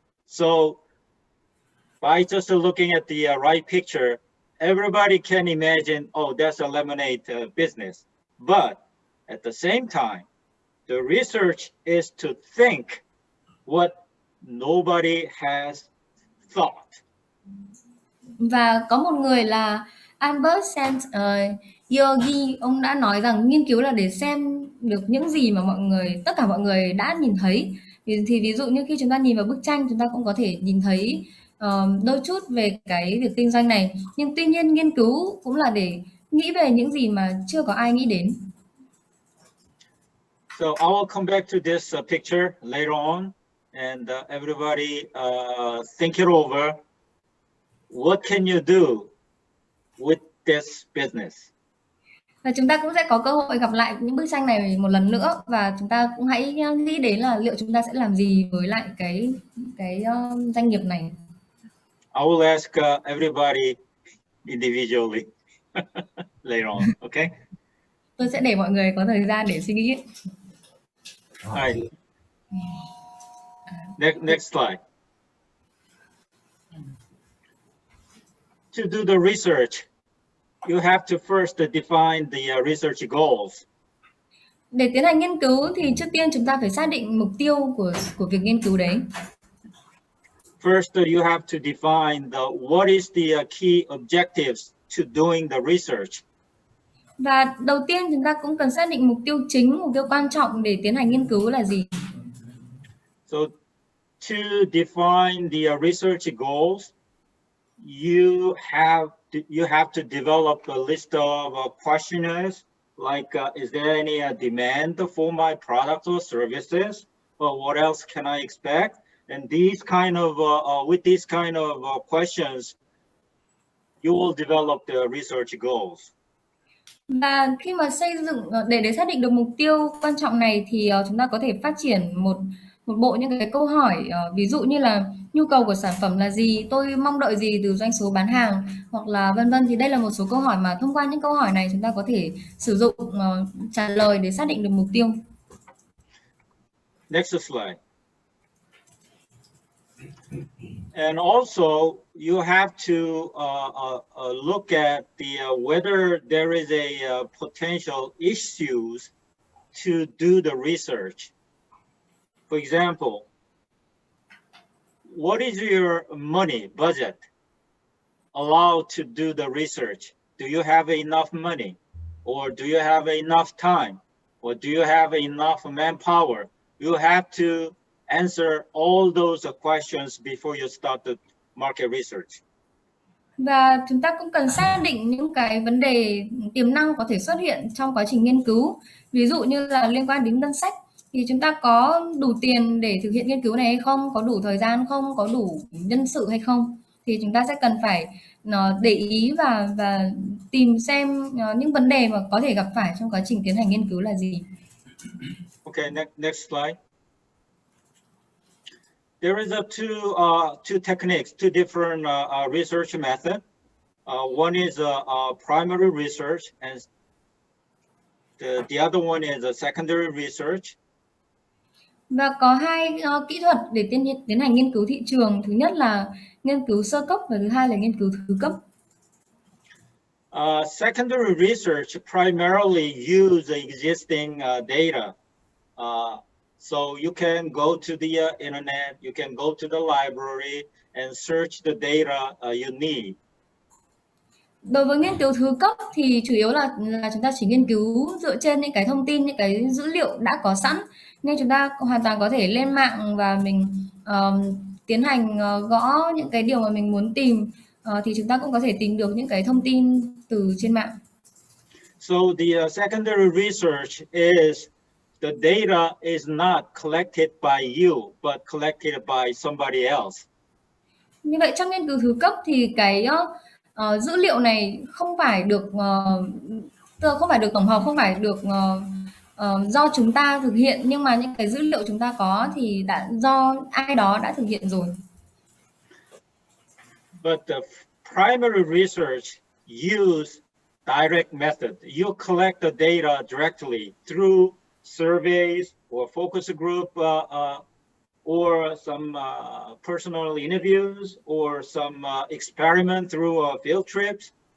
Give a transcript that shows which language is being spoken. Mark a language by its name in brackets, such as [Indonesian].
[English] So by just looking at the right picture, everybody can imagine, oh, that's a lemonade business. But at the same time, the research is to think what nobody has thought. [Vietnamese] Và có một người là Albert Yogi, ông đã nói rằng nghiên cứu là để xem được những gì mà tất cả mọi người đã nhìn thấy. Thì ví dụ như khi chúng ta nhìn vào bức tranh, chúng ta cũng có thể nhìn thấy đôi chút về cái việc kinh doanh này. Nhưng tuy nhiên nghiên cứu cũng là để nghĩ về những gì mà chưa có ai nghĩ đến. [English] So I will come back to this picture later on, and everybody think it over. What can you do with this business? [Vietnamese] Và chúng ta cũng sẽ có cơ hội gặp lại những bức tranh này một lần nữa, và chúng ta cũng hãy nghĩ đến là liệu chúng ta sẽ làm gì với lại cái doanh nghiệp này. [English] I will ask everybody individually later on, okay? [Vietnamese] Tôi sẽ để mọi người có thời gian để suy nghĩ. [English] All right. Next slide. To do the research, you have to first define the research goals. [Vietnamese] Để tiến hành nghiên cứu thì trước tiên chúng ta phải xác định mục tiêu của việc nghiên cứu đấy. [English] First, you have to define what is the key objectives to doing the research. [Vietnamese] Và đầu tiên chúng ta cũng cần xác định mục tiêu chính, mục tiêu quan trọng để tiến hành nghiên cứu là gì. [English] So to define the research goals, you have to develop a list of questionnaires like is there any demand for my products or services, or what else can I expect? And these kind of with these kind of questions, you will develop the research goals. [Vietnamese] Và khi mà xây dựng để xác định được mục tiêu quan trọng này thì chúng ta có thể phát triển một bộ những cái câu hỏi, ví dụ như là nhu cầu của sản phẩm là gì, tôi mong đợi gì từ doanh số bán hàng, hoặc là vân vân. Thì đây là một số câu hỏi mà thông qua những câu hỏi này chúng ta có thể sử dụng trả lời để xác định được mục tiêu. [English] Next slide. And also, you have to look at whether there is a potential issues to do the research. For example, what is your money budget allowed to do the research? Do you have enough money, or do you have enough time, or do you have enough manpower? You have to answer all those questions before you start the market research. [Vietnamese] Và chúng ta cũng cần xác định những cái vấn đề tiềm năng có thể xuất hiện trong quá trình nghiên cứu. Ví dụ như là liên quan đến ngân sách, thì chúng ta có đủ tiền để thực hiện nghiên cứu này hay không, có đủ thời gian không, có đủ nhân sự hay không. Thì chúng ta sẽ cần phải để ý và tìm xem những vấn đề mà có thể gặp phải trong quá trình tiến hành nghiên cứu là gì. [English] Okay, next slide. There is two techniques, two different research methods. One is primary research, and the other one is secondary research. [Vietnamese] Và có hai kỹ thuật để tiến hành nghiên cứu thị trường. Thứ nhất là nghiên cứu sơ cấp và thứ hai là nghiên cứu thứ cấp. [English] Secondary research primarily use existing data. So you can go to the internet, you can go to the library and search the data you need. [Vietnamese] Đối với nghiên cứu thứ cấp thì chủ yếu là chúng ta chỉ nghiên cứu dựa trên những cái thông tin, những cái dữ liệu đã có sẵn. Nên chúng ta hoàn toàn có thể lên mạng và mình tiến hành gõ những cái điều mà mình muốn tìm, thì chúng ta cũng có thể tìm được những cái thông tin từ trên mạng. [English] So the secondary research is the data is not collected by you, but collected by somebody else. [Vietnamese] Như vậy trong nghiên cứu thứ cấp thì cái dữ liệu này không phải được tổng hợp, không phải được do chúng ta thực hiện, nhưng mà những cái dữ liệu chúng ta có thì đã do ai đó đã thực hiện rồi. [English] But the primary research, use direct method. You collect the data directly through surveys or focus group or some personal interviews or some experiment through field trips.